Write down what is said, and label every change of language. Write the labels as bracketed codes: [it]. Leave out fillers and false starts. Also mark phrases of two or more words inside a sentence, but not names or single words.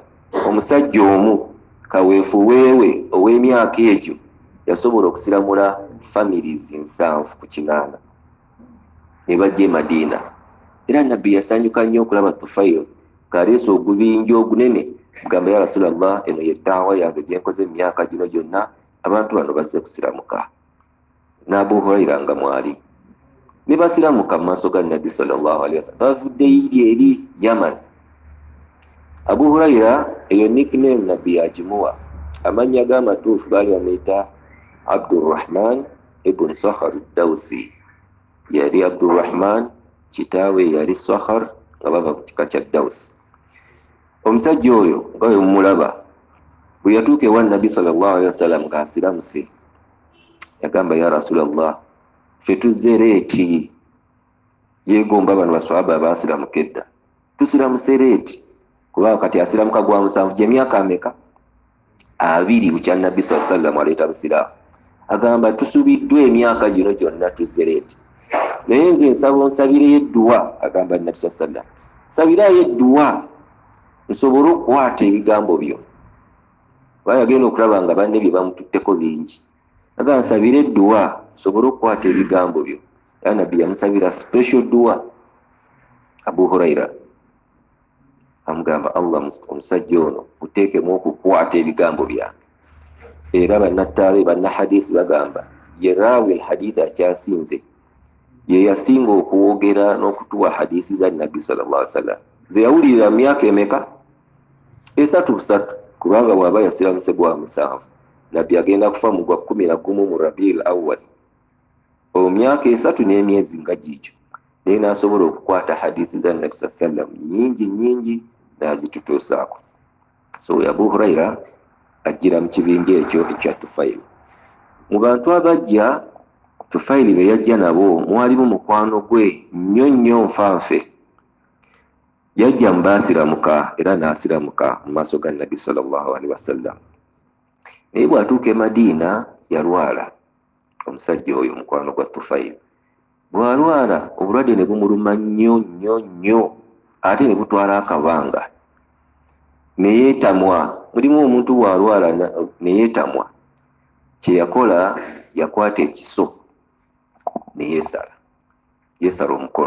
[lg] Omusajja omu kaweefu weewe ow'emyaka egyo yasobola okusiramula families 7 ku 8 ne bajja e Madiina. Era Nabbi yasanyuka nnyo okulaba Tufail ng'aleese ogubinja ogunene. Mugamba, [ar] يا رسول الله, [lg] eno ye da'wa yange gye nkoze emyaka gino gyonna, abantu bano bazze kusiramuka. N'Abu Huraira nga mwali ne basiramuka mu maaso ga Nabbi [ar] صلى الله عليه وسلم, [lg] bavudde eri Yaman. Abu Huraira eyo nickname Nabbi yagimuwa. Amannya g'amatuufu baali bamuyita Abdurrahman ibn Sakhar Dawsi. Yali Abdurrahman, kitaawe yali Sakhar, nga bava ku kika kya Dawsi. Omusajja oyo nga bwe mumulaba, bwe yatuuka ewa Nabbi [ar] صلى الله عليه وسلم [lg] ng'asiramuse, yagamba, [ar] يا رسول الله, [lg] ffe tuzze leeti. Yeegomba bano baswahaba abaasiramuka edda, tusiramuse leeti kubanga kati asiramuka gwa 7 gy'emyaka ameka? 2 bukya Nabbi [ar] صلى الله عليه وسلم [lg] aleeta busiraamu. Agamba, tusubiddwa emyaka gino gyonna tuzze leeti, naye nze nsaba onsabireyo edduwa. Agamba Nabbi [ar] صلى الله عليه وسلم, [lg] sabirayo edduwa nsobole okukwata ebigambo byo. Bayagenda okulaba nga banne bye bamututteko bingi. Agamba, nsabira edduwa nsobole okukwata ebigambo byo. Ya Nabbi yamusabira special dua. Abu Huraira amugamba, Allah omusajja ono muteekemu okukwata ebigambo byange. Era bannattaale bannahadisi bagamba ye [ar] راوي الحديث [lg] akyasinze, ye yasinga okuwogera n'okutuwa hadisi za Nabbi [ar] صلى الله عليه وسلم. [lg] Ze yawulira myaka emeka? 3 kubanga bw'aba yasiramuse gwa 7. Nabbi agenda kufa mu gwa 11 mu Rabiul Awwal. Myaka 3 n'emyezi nga gikyo. naye n'asobola okukwata hadisi za Nabi sallam nyingi n'azitutuusaako. So Abu Huraira ajjira mu kibinja ekyo ekya Tufaili. Mu bantu abajja Tufaili be yajja nabo mwalimu mukwano gwe nnyo nfanfe. Yajja mu baasiramuka era n'asiramuka mu maaso ga Nabi [ar] صلى الله عليه وسلم. [lg] Naye bw'atuuka e Madiina yalwala. Omusajja oyo mukwano gwa Tufaili bw'alwala obulwadde ne bumuluma nnyo ate ne butwala akabanga ne yeetamwa. Mulimu omuntu bw'alwala ne yeetamwa, kye yakola yakwata ekiso ne yeesala omukono.